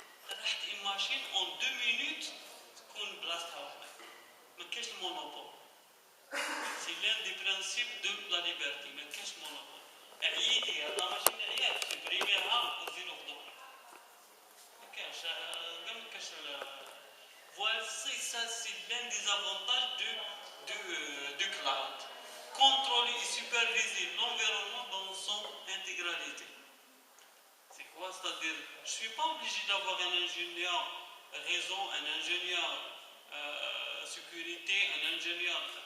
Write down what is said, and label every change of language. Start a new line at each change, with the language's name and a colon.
Arabic: راحت
French: une machine en 2 minutes
Arabic: تكون بلاصتها واحدة. ما كاينش المونوبول.
French: C'est l'un des principes de la liberté.
Arabic: ما كاينش monopole. عييتي هذا ماشين عيات تبريميها وتزيدو خدمة. ما كاينش كاع ما كاينش.
French: Voici ça, c'est l'un des avantages du cloud. Contrôler et superviser l'environnement dans son intégralité. C'est quoi? C'est-à-dire, je ne suis pas obligé d'avoir un ingénieur réseau, un ingénieur sécurité, un ingénieur.